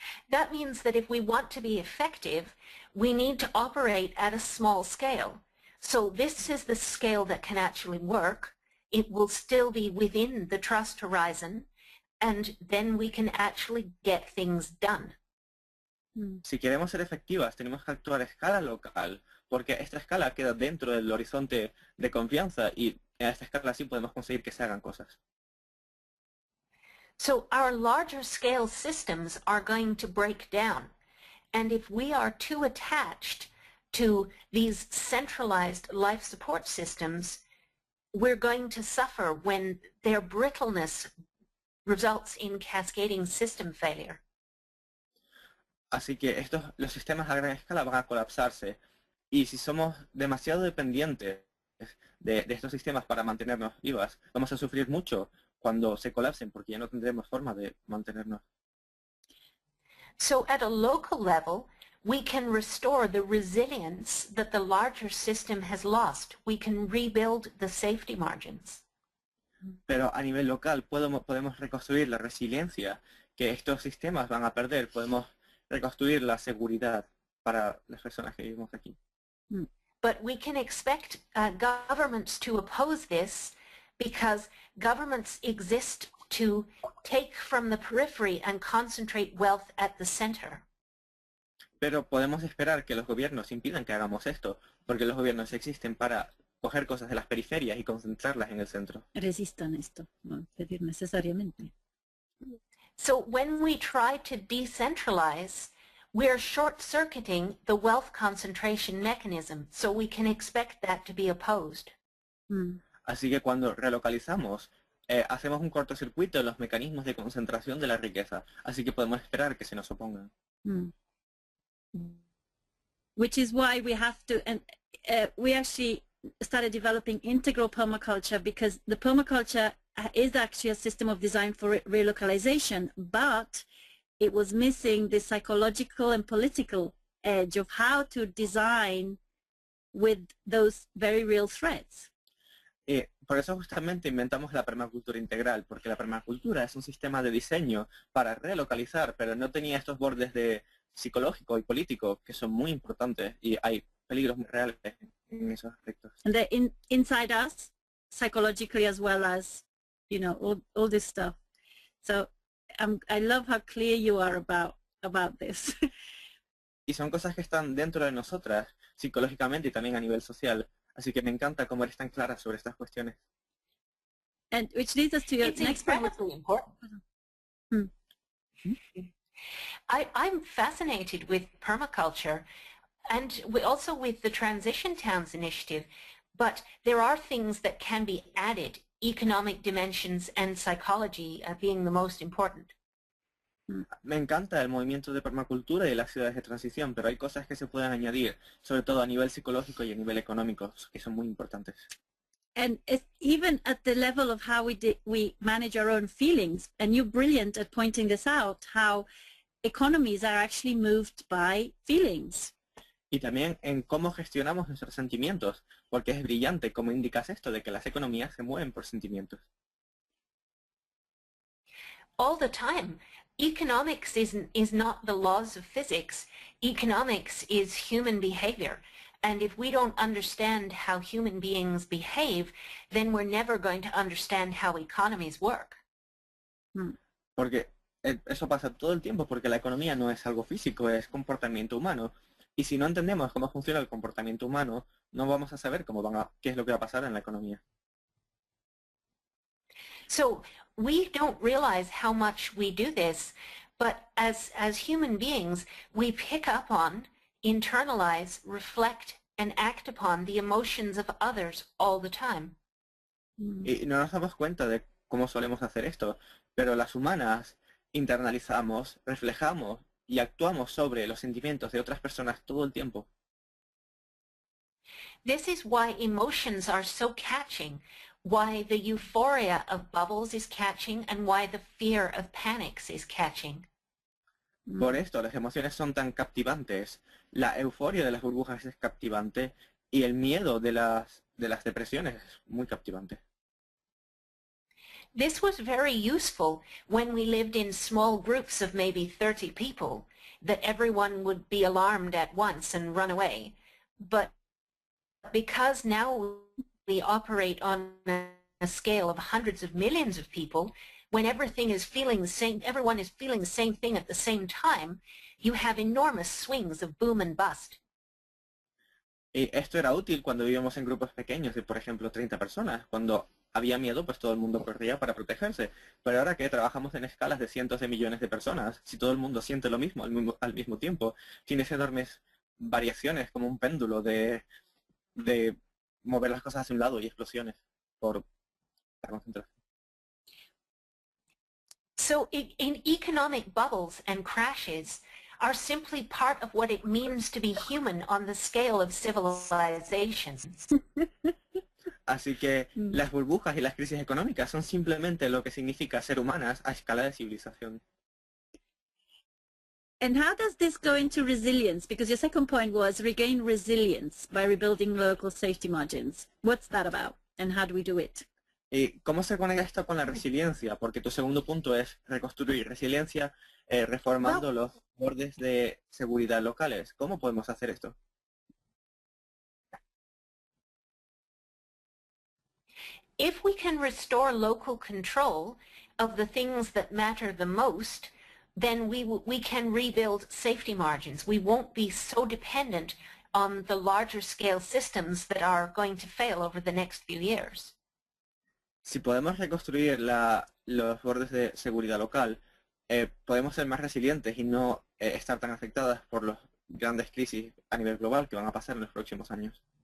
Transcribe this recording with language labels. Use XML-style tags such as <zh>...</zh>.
<en>That means that if we want to be effective, we need to operate at a small scale. So this is the scale that can actually work. It will still be within the trust horizon, and then we can actually get things done.</en> <es>Si queremos ser efectivas, tenemos que actuar a escala local, porque esta escala queda dentro del horizonte de confianza y a esta escala sí podemos conseguir que se hagan cosas.</es> <en>So our larger scale systems are going to break down. And if we are too attached to these centralized life support systems, we're going to suffer when their brittleness results in cascading system failure.</en> <es>Así que los sistemas a gran escala van a colapsarse. Y si somos demasiado dependientes de estos sistemas para mantenernos vivas, vamos a sufrir mucho cuando se colapsen porque ya no tendremos forma de mantenernos.</es> <en>So at a local level, we can restore the resilience that the larger system has lost. We can rebuild the safety margins.</en> <es>Pero a nivel local podemos reconstruir la resiliencia que estos sistemas van a perder. Podemos reconstruir la seguridad para las personas que vivimos aquí.</es> <en>But we can expect governments to oppose this because governments exist to take from the periphery and concentrate wealth at the center.</en> <es>Pero podemos esperar que los gobiernos impidan que hagamos esto, porque los gobiernos existen para coger cosas de las periferias y concentrarlas en el centro. Resistan esto, no pedir necesariamente.</es> <en>So when we try to decentralize, we're short-circuiting the wealth concentration mechanism, so we can expect that to be opposed.</en> <es>Así que cuando relocalizamos, hacemos un cortocircuito en los mecanismos de concentración de la riqueza, así que podemos esperar que se nos opongan.</es> <en>Which is why we have to, and we actually started developing integral permaculture because the permaculture is actually a system of design for relocalization, but it was missing the psychological and political edge of how to design with those very real threats.</en> <es>Por eso justamente inventamos la permacultura integral, porque la permacultura es un sistema de diseño para relocalizar, pero no tenía estos bordes de psicológico y político que son muy importantes y hay peligros muy reales en esos aspectos.</es> <en>And they're inside us, psychologically as well as, you know, all this stuff. So I love how clear you are about this.</en> <es>Y son cosas que están dentro de nosotras, psicológicamente y también a nivel social. Así que me encanta cómo eres tan clara sobre estas cuestiones.</es> <en>And which leads us to your It's next point. incredibly important. I'm fascinated with permaculture and also with the Transition Towns initiative But there are things that can be added, economic dimensions and psychology being the most important.</en> <es>Me encanta el movimiento de permacultura y de las ciudades de transición, pero hay cosas que se pueden añadir, sobre todo a nivel psicológico y a nivel económico, que son muy importantes.</es> <en>And it's even at the level of how we manage our own feelings, and you're brilliant at pointing this out, how economies are actually moved by feelings.</en> <es>Y también en cómo gestionamos nuestros sentimientos, porque es brillante cómo indicas esto de que las economías se mueven por sentimientos.</es> <en>All the time. Economics is not the laws of physics. Economics is human behavior. And if we don't understand how human beings behave, then we're never going to understand how economies work.</en> <es>Porque eso pasa todo el tiempo, porque la economía no es algo físico, es comportamiento humano. Y si no entendemos cómo funciona el comportamiento humano, no vamos a saber qué es lo que va a pasar en la economía.</es> <en>So we don't realize how much we do this, but as human beings, we pick up on, internalize, reflect, and act upon the emotions of others all the time.</en> <es>Y no nos damos cuenta de cómo solemos hacer esto, pero las humanas internalizamos, reflejamos y actuamos sobre los sentimientos de otras personas todo el tiempo.</es> <en>This is why emotions are so catching, why the euphoria of bubbles is catching, and why the fear of panics is catching.</en> <es>Por esto las emociones son tan captivantes, la euforia de las burbujas es captivante y el miedo de las depresiones es muy captivante.</es> <en>This was very useful when we lived in small groups of maybe 30 people, that everyone would be alarmed at once and run away. But because now we operate on a scale of hundreds of millions of people, when everything is feeling the same, everyone is feeling the same thing at the same time, you have enormous swings of boom and bust.</en> <es>Y esto era útil cuando vivíamos en grupos pequeños de, por ejemplo, 30 personas. Cuando había miedo, pues todo el mundo corría para protegerse. Pero ahora que trabajamos en escalas de cientos de millones de personas, si todo el mundo siente lo mismo al mismo tiempo, tienes enormes variaciones como un péndulo de mover las cosas hacia un lado y explosiones por la concentración.</es> <en>So in economic bubbles and crashes are simply part of what it means to be human on the scale of civilizations.</en> <es>Así que las burbujas y las crisis económicas son simplemente lo que significa ser humanas a escala de civilización.</es> <en>And how does this go into resilience? Because your second point was regain resilience by rebuilding local safety margins. What's that about? And how do we do it?</en> <es>¿Y cómo se conecta esto con la resiliencia? Porque tu segundo punto es reconstruir resiliencia reformando los bordes de seguridad locales. ¿Cómo podemos hacer esto?</es> <en>If we can restore local control of the things that matter the most, then we can rebuild safety margins. We won't be so dependent on the larger scale systems that are going to fail over the next few years.</en> <es>Si podemos reconstruir los bordes de seguridad local, podemos ser más resilientes y no estar tan afectadas por las grandes crisis a nivel global que van a pasar en los próximos años.</es>